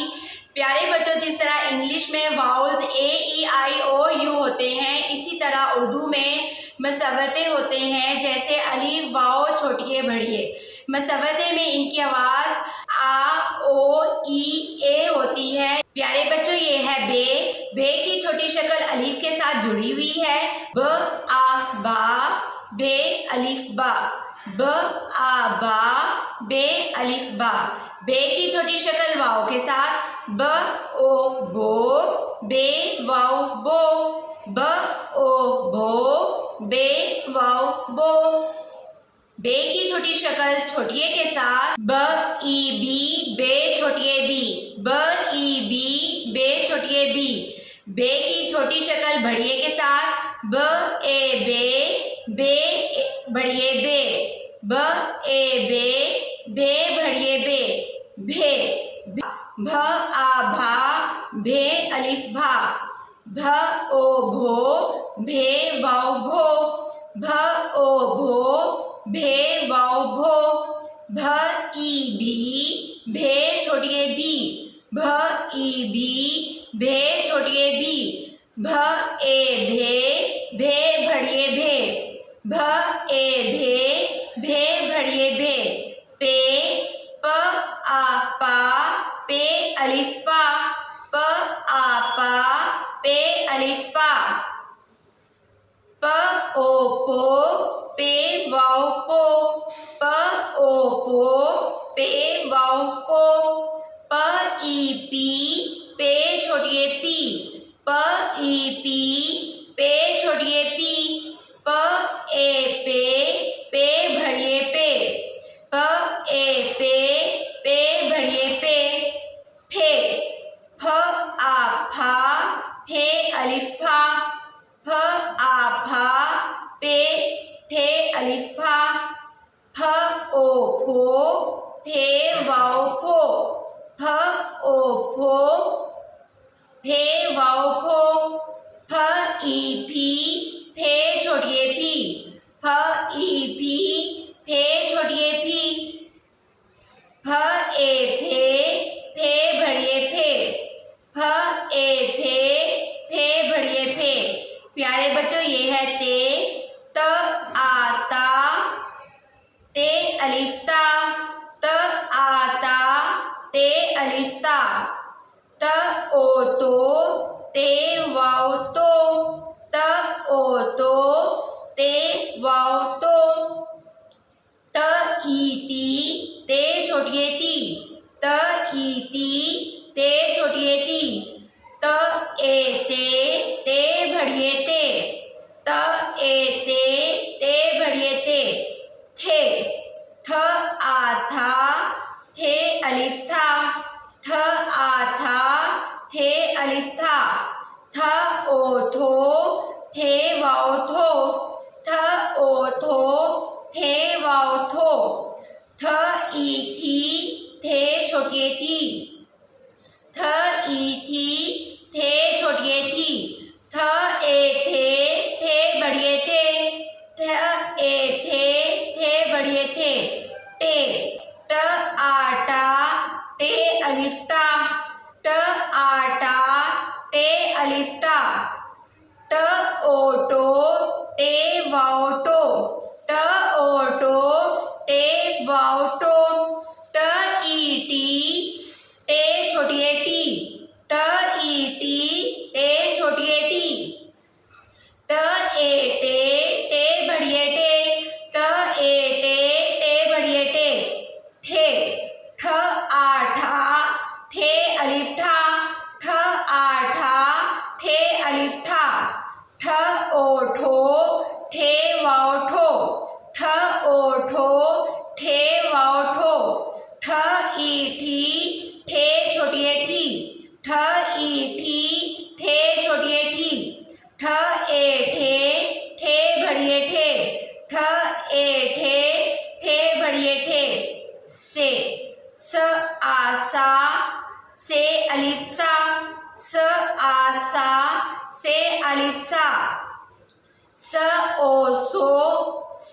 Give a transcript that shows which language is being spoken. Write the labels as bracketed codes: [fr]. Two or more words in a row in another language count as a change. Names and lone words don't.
[hi] प्यारे बच्चों, जिस तरह इंग्लिश में वाउल्स A-E-I-O-U होते हैं, इसी तरह उर्दू में मसवते होते हैं, जैसे अलीफ वाओ छोटिए बड़िए। मसवते में इनकी आवाज़ आ ओ ई ए होती है। प्यारे बच्चों, ये है बे। बे की छोटी शक्ल अलीफ के साथ जुड़ी हुई है। ब आ बा, बे अलीफ बा। ब आ बा, बे अलीफ बा। बे की छोटी शक्ल वाओ के साथ। ब ओ बो, बे वाओ बो। ब ओ बो, बे वाओ बो। बे की छोटी शक्ल छोटिए के साथ। ब ई बी, बे छोटिए बी। ब ई बी, बे छोटिए बी। बे की छोटी शक्ल बढ़िए के साथ। ब ए बे, बे बढ़िए बे। ब ए बे, बे बढ़िए बे। भे भ आ भा, भे अलिफ भा। भ ओ भो, भे वाओ भो। भ ओ भो, भे वाओ भो। भ ई भी, भे छोटिए बी। भ ई बी, भे छोटिए बी। भ ए भे, भे भड़िए भे। भ ए भे, भे भड़िए भे। पे प आ पा, पे अलिफ पा। प आ पा, पे अलिफ पा। प ओ पो, पे वाओ पो। प ओ पो, पे वाओ पो। प ई पी, पे छोटिए पी। प ई पी, पे छोटिए पी। प ए पे, पे भड़िए पे। प ए पे, पे भड़िए पे। फे फ आ फा, फे अलिफ फा। फ आ फा, पे फे अलिफ फा। फ ओ फो, फे वाओ फो। फ ओ फो, फे वाओ फो। फ ई फी, फे छोटिए फी। फ ई फी, फे छोटिए फी। फ ए फे, फे भड़िए फे। फ ए फे, फे भड़िए फे। प्यारे बच्चों, ये है ते। त आ ता, ते अलिफ ता। त आ ता, ते अलिफ ता। त ओ तो, ते वाओ तो। त ओ तो, ते वाओ तो। त ई ती, ते छोटिए ती। त ई ती, ते छोटिए ती। त ए ते भड़िए ते। त ए ते भड़िए ते। थे थ आ था, थे अलिफ था। थ आ था, थे अलिफ था। थ ओ थो, थे वाओ थो। थ ओ थो, थे वाओ थो। थ ई थी, थे छोटिए थी। थ ई थी, थे छोटिए थी। थ ए थे बढ़िए थे। थ ए थे बढ़िए थे। टे ट आ टा, टे अलिफ टा। ट आ टा, टे अलिफ टा। ट ओ टो, टे वाओ टो। ट ओ टो, टे वाओ टो। ट ई टी, टे छोटिए टी। ट ई टी, टे छोटिए टी। ट ए टे बढ़िए टे। ट ए टे बढ़िए टे। ठे ठ आ ठा, ठे अलिफ ठा। ठ आ ठा, ठे अलिफ ठा। ठ ओ ठो, ठे वाओ ठो। ठ ओ ठो, ठे वाओ ठो। ठ ई ठी, ठे छोटिए ठी। ठ ई ठी, ठे छोटिए ठी। ठ ए ठे भड़िए ठे। ठ ए ठे भड़िए ठे। से स आ सा, से अलिफ सा। स आ सा, से अलिफ सा। स ओ सो,